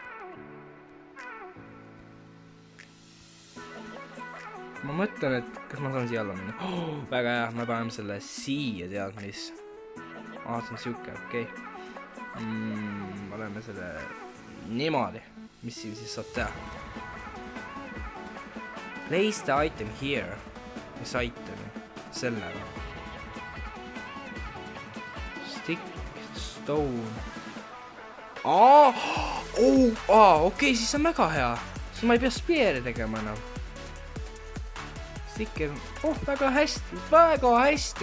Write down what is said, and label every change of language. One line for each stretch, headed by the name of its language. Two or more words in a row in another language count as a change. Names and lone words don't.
Estonian: Ma mõtlen, et kas ma saan siia alla minna. Väga hea, me paneme selle siia, tead mis. See on siuke, okei. Paneme selle niimoodi. Mis siin siis saab teha?
English: Place the item here.
Estonian: Mis itemi? Selle.
English: Stick, stone.
Estonian: Okei, siis on väga hea. Siis ma ei pea spear'i tegema enam. Sticker, väga hästi, väga hästi.